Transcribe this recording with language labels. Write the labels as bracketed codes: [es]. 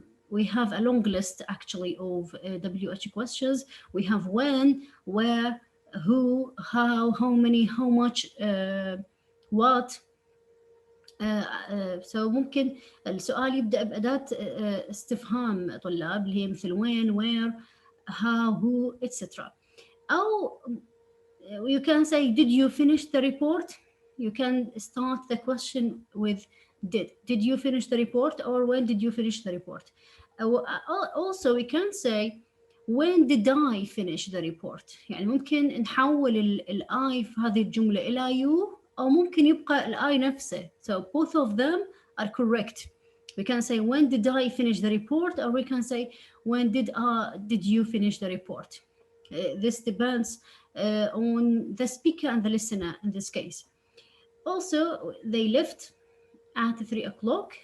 [en] We have a long list actually of WH questions. We have when, where, who, how many, how much, what. [ar] So ممكن السؤال يبدأ بأداة استفهام طلاب اللي هي مثل when, where, how, who, etc. [en] أو you can say did you finish the report. You can start the question with did you finish the report, or when did you finish the report. Also we can say when did I finish the report. [ar] يعني ممكن نحول I في هذه الجملة إلى you، أو ممكن يبقى I نفسه. [en] So both of them are correct. We can say when did I finish the report, or we can say when did you finish the report. This depends on the speaker and the listener in this case. Also, they left at 3 o'clock.